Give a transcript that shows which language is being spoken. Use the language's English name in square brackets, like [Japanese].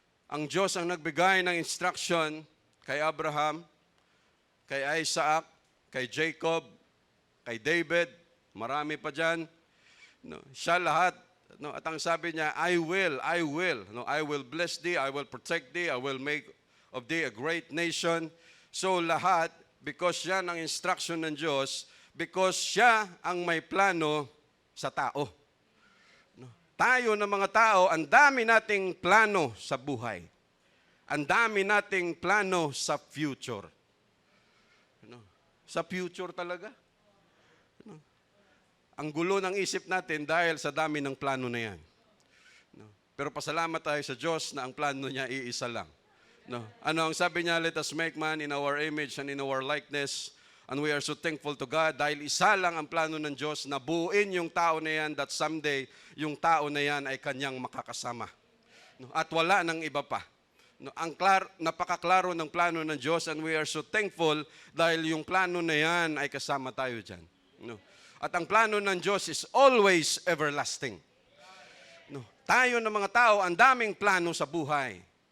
[Filipino] Ang Diyos ang nagbigay ng instruction kay Abraham, kay Isaac, kay Jacob, kay David, marami pa dyan. No, siya lahat. No, at ang sabi niya, [English] I will. No, I will bless thee, I will protect thee, I will make of thee a great nation. [Filipino] So lahat, because yan ang instruction ng Diyos, because siya ang may plano sa tao. No, tayo na mga tao, ang dami nating plano sa buhay. Ang dami nating plano sa future. No, sa future talaga. No, ang gulo ng isip natin dahil sa dami ng plano na yan. No, pero pasalamat tayo sa Diyos na ang plano niya iisa lang. No. Ano ang sabi niya, [English] let us make man in our image and in our likeness. And we are so thankful to God [Filipino] dahil isa lang ang plano ng Diyos na buuin yung tao na yan that someday yung tao na yan ay kanyang makakasama. No. At wala nang iba pa. No. Napakaklaro ng plano ng Diyos [English] and we are so thankful [Filipino] dahil yung plano na yan ay kasama tayo dyan. No. At ang plano ng Diyos [English] is always everlasting. [Filipino] No. Tayo na mga tao, ang daming plano sa buhay.